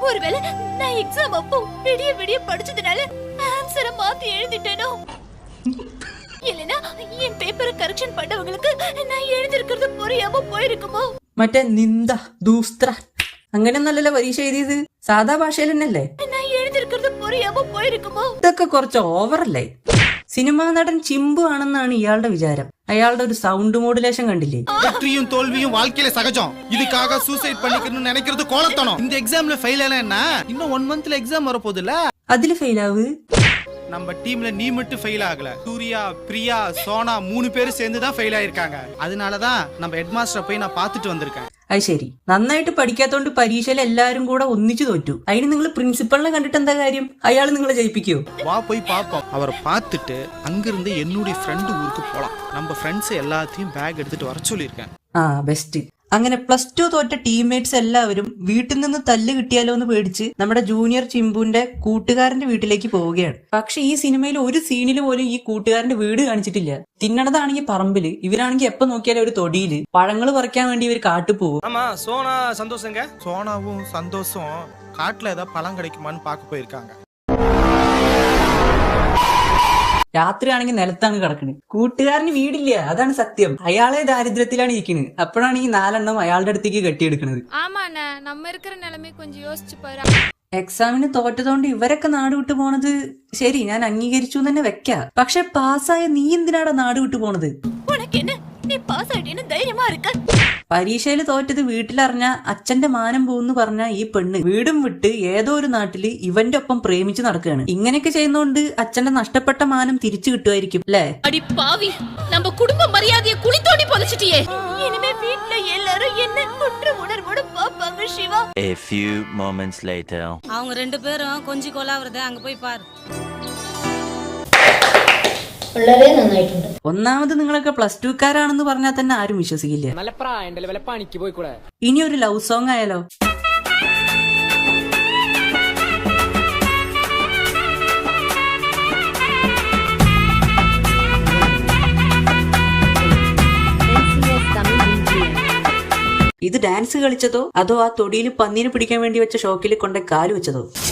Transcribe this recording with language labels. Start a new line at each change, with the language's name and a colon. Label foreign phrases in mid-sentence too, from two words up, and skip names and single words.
Malayalam: മറ്റേ നിന്ദ ദൂസ്ത്ര അങ്ങനെയൊന്നല്ലല്ലോ പരീക്ഷ എഴുതിയത്, സാധാ ഭാഷയിൽ തന്നെയല്ലേ. ഇതൊക്കെ കുറച്ച് ഓവറല്ലേ? സിനിമാ നടൻ ചിമ്പു ആണെന്നാണ് ഇയാളുടെ വിചാരം. അയാളുടെ ഒരു
English: sound modulation
Malayalam: കണ്ടില്ലേ?
Tamil: வெற்றியும் தோல்வியும் வாழ்க்கையில சகஜம். இதுக்காக சூசைட் பண்ணிக்கணும்னு நினைக்கிறது கோலத்தனம். இந்த எக்ஸாம்ல ஃபெயில் ஆனா இன்னும் 1 மந்த்ல எக்ஸாம் வர போகுதுல.
Malayalam: അതില് ഫെയിലാവ്.
Tamil: நம்ம டீம்ல நீ மட்டும் ஃபெயில் ஆகல, சூர்யா, பிரியா, சோனா 3 பேரும் சேர்ந்து தான் ஃபெயில் ஆயிருக்காங்க. அதனாலதான் நம்ம
English: head master
Tamil: போய் நான் பாத்துட்டு வந்திருக்கேன்.
Malayalam: അത് ശരി, നന്നായിട്ട് പഠിക്കാത്തോണ്ട് പരീക്ഷയിൽ എല്ലാരും കൂടെ ഒന്നിച്ചു തോറ്റു. അതിന് നിങ്ങൾ പ്രിൻസിപ്പളിനെ കണ്ടിട്ട് എന്താ കാര്യം? അയാൾ നിങ്ങളെ ജയിപ്പിക്കോ?
Tamil: வா போய் பாப்போம். அவரை பார்த்துட்டு அங்கிருந்து என்னுடைய ஃப்ரெண்ட் ஊருக்கு போலாம். நம்ம ஃப்ரெண்ட்ஸ் எல்லாத்தையும் பேக் எடுத்துட்டு வர சொல்லியிருக்கேன்.
Malayalam: ആ ബെസ്റ്റ്. അങ്ങനെ +2 തോറ്റ ടീംമേറ്റ്സ് എല്ലാവരും വീട്ടിൽ നിന്ന് തല്ല് കിട്ടിയാലോ എന്ന് പേടിച്ച് നമ്മുടെ ജൂനിയർ ചിമ്പുവിന്റെ കൂട്ടുകാരന്റെ വീട്ടിലേക്ക് പോവുകയാണ്. പക്ഷെ ഈ സിനിമയിൽ ഒരു സീനിൽ പോലും ഈ കൂട്ടുകാരന്റെ വീട് കാണിച്ചിട്ടില്ല. തിന്നണതാണെങ്കിൽ പറമ്പില്, ഇവരാണെങ്കിൽ എപ്പോ നോക്കിയാലും ഒരു തൊടിയില് പഴങ്ങൾ പറിക്കാൻ വേണ്ടി ഇവർ കാട്ടു പോകും.
Tamil: சோனாவும் சந்தோஷம் காட்டுல ஏதாவது பழம் கிடைக்குமான்னு பார்க்க போயிருக்காங்க.
Malayalam: രാത്രിയാണെങ്കിൽ നിലത്താണ് കിടക്കണ്. കൂട്ടുകാരന് വീടില്ല, അതാണ് സത്യം. അയാളെ ദാരിദ്ര്യത്തിലാണ് ഇരിക്കുന്നത്. അപ്പോഴാണ് ഈ 4 എണ്ണം അയാളുടെ അടുത്തേക്ക് കെട്ടിയെടുക്കുന്നത്. എക്സാമിന് തോറ്റതുകൊണ്ട് ഇവരൊക്കെ നാട് വിട്ടു പോണത് ശരി, ഞാൻ അംഗീകരിച്ചു തന്നെ വെക്കാം. പക്ഷെ പാസ്സായ നീ എന്തിനാടാ നാട് വിട്ടു പോണത്? പരീക്ഷയിൽ തോറ്റത് വീട്ടിലറിഞ്ഞ അച്ഛന്റെ മാനം പോകുന്നു പറഞ്ഞ ഈ പെണ്ണ് വീടും വിട്ട് ഏതോ ഒരു നാട്ടില് ഇവന്റെ ഒപ്പം പ്രേമിച്ച് നടക്കുകയാണ്. ഇങ്ങനെയൊക്കെ ചെയ്യുന്നോണ്ട് അച്ഛന്റെ നഷ്ടപ്പെട്ട മാനം തിരിച്ചു കിട്ടുമായിരിക്കും അല്ലേ?
English: A few moments later.
Tamil: அவங்க 2 பேரும் கொஞ்சி கொலாவறத அங்க போய் பாரு.
Malayalam: വളരെ നന്നായിട്ടുണ്ട്. ഒന്നാമത് നിങ്ങളൊക്കെ +2 കാരാണെന്ന് പറഞ്ഞാൽ തന്നെ ആരും വിശ്വസിക്കില്ല. ഇനി ഒരു
English: love song
Malayalam: ആയാലോ? ഇത് ഡാൻസ് കളിച്ചതോ അതോ ആ തൊടിയിൽ പന്നീനെ പിടിക്കാൻ വേണ്ടി വെച്ച ഷോക്കിൽ കൊണ്ട് കാല് വെച്ചതോ?